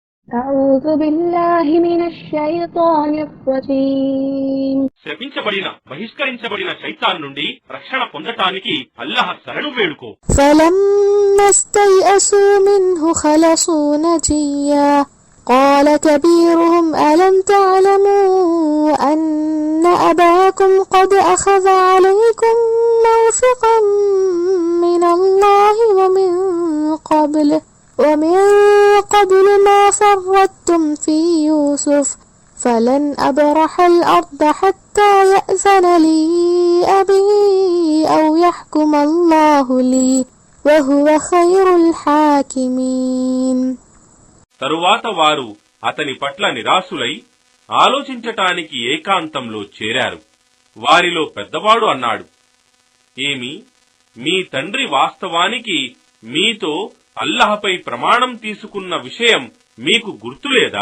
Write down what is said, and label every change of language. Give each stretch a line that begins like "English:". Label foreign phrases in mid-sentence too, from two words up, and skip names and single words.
Arabic: أعوذ بالله من الشيطان الرجيم.
Telugu: శపించబడిన బహిష్కరించబడిన శైతాన్ నుండి రక్షణ పొందటానికి అల్లాహ్ శరణు వేడుకో.
Arabic: فلما استيأسوا منه خلصوا نجيا قال كبيرهم ألم تعلموا أن أباكم قد أخذ عليكم موثقا من الله ومن قبل ما فرطتم في يوسف فلن أبرح الأرض حتى يأذن لي أبي أو يحكم الله لي وهو خير الحاكمين.
Telugu: తరువాత వారు అతని పట్ల నిరాశులై ఆలోచించటానికి ఏకాంతంలో చేరారు. వారిలో పెద్దవాడు అన్నాడు, ఏమి, మీ తండ్రి వాస్తవానికి మీతో అల్లాహపై ప్రమాణం తీసుకున్న విషయం మీకు గుర్తులేదా?